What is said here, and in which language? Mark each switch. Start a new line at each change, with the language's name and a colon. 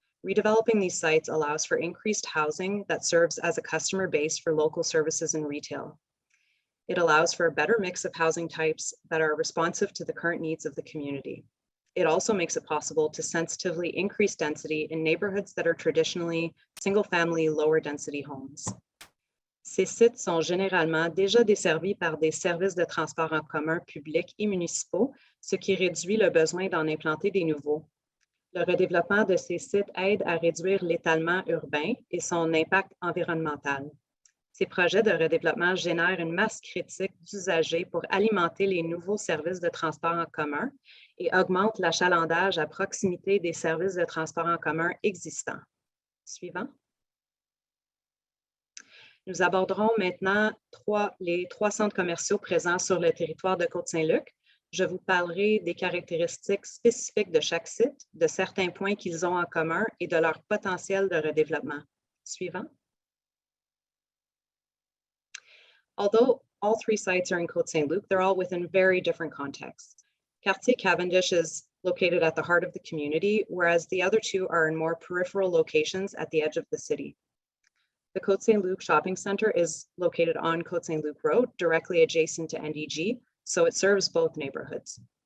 English: Redeveloping these sites allows for increased housing that serves as a customer base for local services and retail. It allows for a better mix of housing types that are responsive to the current needs of the community. It also makes it possible to sensitively increase density in neighborhoods that are traditionally single-family, lower-density homes.
French: Ces sites sont généralement déjà desservis par des services de transport en commun publics et municipaux, ce qui réduit le besoin d'en implanter des nouveaux. Le redéveloppement de ces sites aide à réduire l'étalement urbain et son impact environnemental. Ces projets de redéveloppement génèrent une masse critique d'usagers pour alimenter les nouveaux services de transport en commun et augmentent l'achalandage à proximité des services de transport en commun existants. Suivant. Nous aborderons maintenant les trois centres commerciaux présents sur le territoire de Côte Saint-Luc. Je vous parlerai des caractéristiques spécifiques de chaque site, de certains points qu'ils ont en commun et de leur potentiel de redéveloppement. Suivant.
English: Although all three sites are in Côte Saint-Luc, they're all within very different contexts. Quartier Cavendish is located at the heart of the community, whereas the other two are in more peripheral locations at the edge of the city. The Côte Saint-Luc Shopping Center is located on Côte Saint-Luc Road, directly adjacent to NDG, so it serves both neighborhoods.